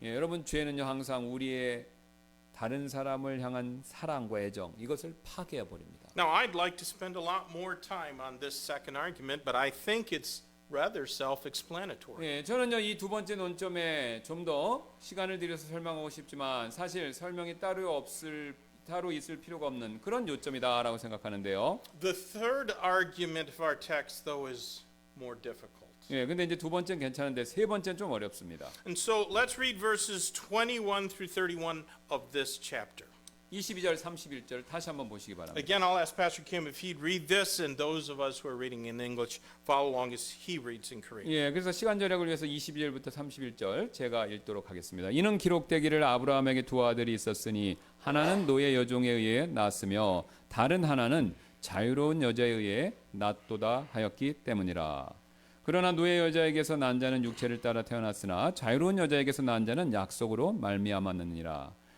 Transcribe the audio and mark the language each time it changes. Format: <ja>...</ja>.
<ko>예, 여러분, 죄는요 항상 우리의 다른 사람을 향한 사랑과 애정, 이것을 파괴해 버립니다.</ko> <en>Now, I'd like to spend a lot more time on this second argument, but I think it's rather self-explanatory.</en> <ko>예, 저는요 이 두 번째 논점에 좀 더 시간을 들여서 설명하고 싶지만 사실 설명이 따로 있을 필요가 없는 그런 요점이다라고 생각하는데요.</ko> <en>The third argument of our text, though, is more difficult.</en> <ko>예, 근데 이제 두 번째는 괜찮은데 세 번째는 좀 어렵습니다.</ko> <en>And so let's read verses 21 through 31 of this chapter.</en> <ko>22절 31절 다시 한번 보시기 바랍니다.</ko> <en>Again, I'll ask Pastor Kim if he'd read this, and those of us who are reading in English follow along as he reads in Korean.</en> <ko>예, 그래서 시간 절약을 위해서 22절부터 31절 제가 읽도록 하겠습니다. 이는 기록되기를 아브라함에게 두 아들이 있었으니 하나는 노예 여종에 의해 낳았으며 다른 하나는 자유로운 여자에 의해 낳도다 하였기 때문이라. 그러나 노예 여자에게서 난 자는 육체를 따라 태어났으나 자유로운 여자에게서 난 자는 약속으로 말미암았느니라.</ko>